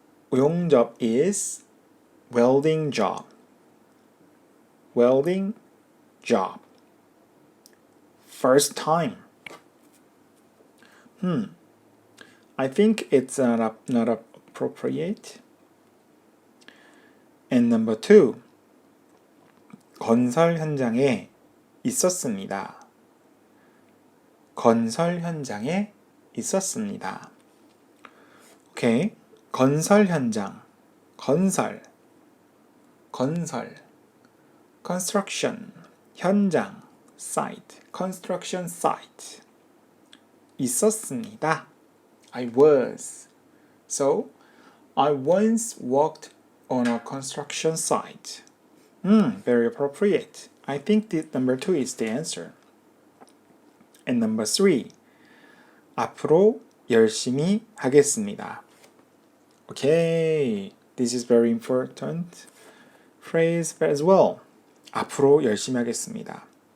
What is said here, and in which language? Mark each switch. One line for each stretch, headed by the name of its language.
English: 용접 is welding job. Welding job. First time. I think it's not appropriate. And number 2.
Korean: 건설 현장에 있었습니다. 건설 현장에 있었습니다. 오케이. 건설 현장. 건설.
English: Construction. 현장. Site. Construction site. 있었습니다. I was. So, I once worked on a construction site. Very appropriate. I think number 2 is the answer. And number 3.
Korean: 앞으로 열심히 하겠습니다.
English: Okay. This is very important phrase as well.
Korean: 앞으로 열심히 하겠습니다.